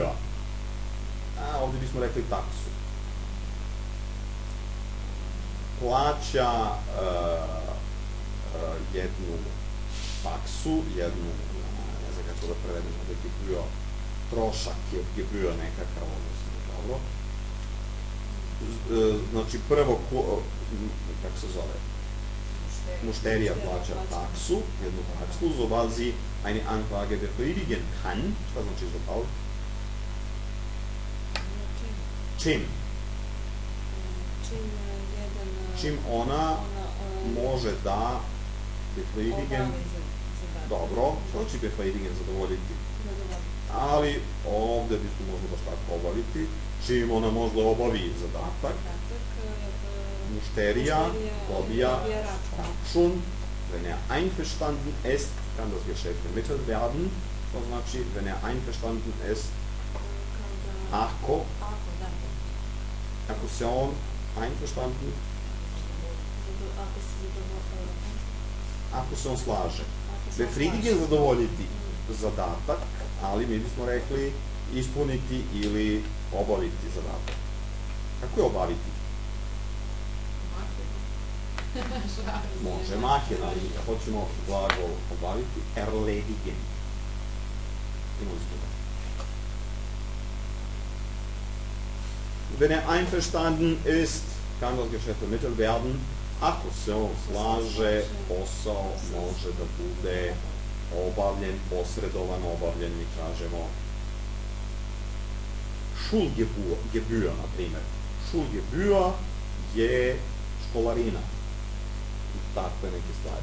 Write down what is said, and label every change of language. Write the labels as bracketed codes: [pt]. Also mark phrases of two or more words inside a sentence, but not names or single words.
[sr] Ovdje bismo rekli taksu. Plaća jednu taksu, jednu, ne znam kako da prevedemo, da je Gebühr, trošak je Gebühr nekakav, odnosno, dobro. Znači, prvo, kako se zove, mušterija plaća taksu, jednu taksu, [de] sobald sie eine Anfrage befriedigen kann, [sr] šta znači sobald? Čim? Čim ona može da befriedigen, dobro, što će befriedigen zadovoljiti? Ali ovdje bismo možda baš tako obaviti, čim ona možda obavi zadatak, mušterija dobija račun, [de] wenn er einverstanden ist, kann das Geschäft vermittelt werden, [sr] to znači, [de] wenn er einverstanden ist, [sr] ako se on einverstanden, ako se on slaže. Befriedigen zadovoljiti zadatak, ali mi bismo rekli ispuniti ili obaviti zadatak. Kako je obaviti? Može machen, ali hoćemo glagol obaviti. Erledigen. Imali smo da. [de] Wenn er einverstanden ist, kann das Geschäft vermittelt werden. [sr] Ako se on slaže, posao može da bude obavljen, posredovan, obavljen, mi kažemo Schulgebühr, na primjer. Schulgebühr je školarina i takve neke stvari.